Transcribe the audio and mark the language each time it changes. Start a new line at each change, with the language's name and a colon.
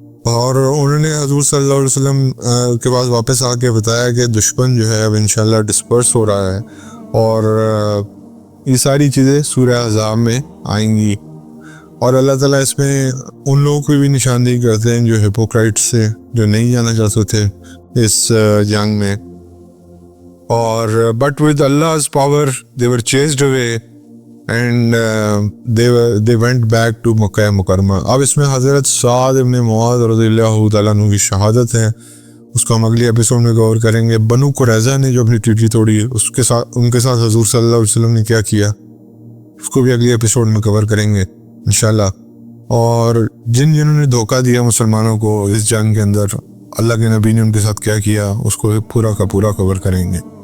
Urdu: اور انہوں نے حضور صلی اللہ علیہ وسلم کے پاس واپس آ کے بتایا کہ دشمن جو ہے اب انشاءاللہ ڈسپرس ہو رہا ہے اور یہ ساری چیزیں سورہ احزاب میں آئیں گی. اور اللہ تعالیٰ اس میں ان لوگوں کی بھی نشاندہی کرتے ہیں جو ہپوکرائٹس سے، جو نہیں جانا چاہتے تھے اس جنگ میں.
English: اور but with Allah's power they were chased away and they went back to Makkah Mukarramah.
Urdu: اب اس میں حضرت سعد ابن معاذ رضی اللہ تعالیٰ عنہ کی شہادت ہے، اس کو ہم اگلی ایپیسوڈ میں غور کریں گے. بنو قریظہ نے جو اپنی ٹریٹی توڑی، اس کے ساتھ ان کے ساتھ حضور صلی اللہ علیہ وسلم نے کیا کیا، اس کو بھی اگلی ایپیسوڈ میں کور کریں گے انشاءاللہ. اور جنہوں نے دھوکہ دیا مسلمانوں کو اس جنگ کے اندر، اللہ کے نبی نے ان کے ساتھ کیا کیا، اس کو پورا کا پورا کور کریں گے.